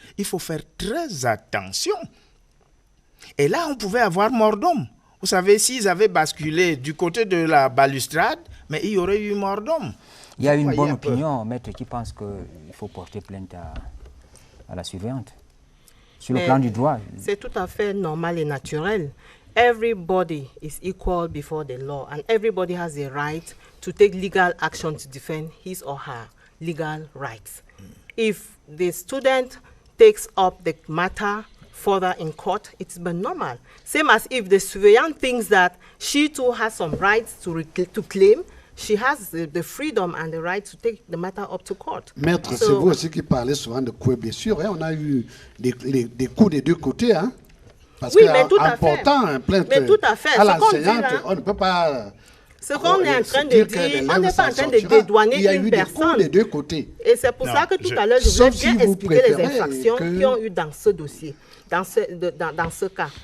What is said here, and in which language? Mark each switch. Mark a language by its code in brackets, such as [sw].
[fr] Il faut faire très attention. Et là, on pouvait avoir mort d'homme. Vous savez, s'ils avaient basculé du côté de la balustrade, mais il y aurait eu mort d'homme. Il y a une bonne opinion, maître, qui pense qu'il faut porter plainte à la surveillante. Sur le plan du droit. C'est tout à fait normal et naturel. [en] Everybody is equal before the law and everybody has the right to take legal action to defend his or her legal rights. If the student takes up the matter further in court, it's been normal. Same as if the surveillant thinks that she too has some rights to claim, she has the freedom and the right to take the matter up to court. [fr] Maître, c'est vous aussi qui parlez souvent de coups et blessures. Hein? On a eu des coups des deux côtés. Hein? Parce oui, mais tout à fait. Portant un plainte à l'enseignante, on ne peut pas... Ce qu'on est en train de dire, on n'est pas en train de dédouaner une personne. Il y a eu des coups des deux côtés. Et c'est pour ça que tout à l'heure, je voulais bien expliquer les infractions qui ont eu dans ce dossier, dans ce cas.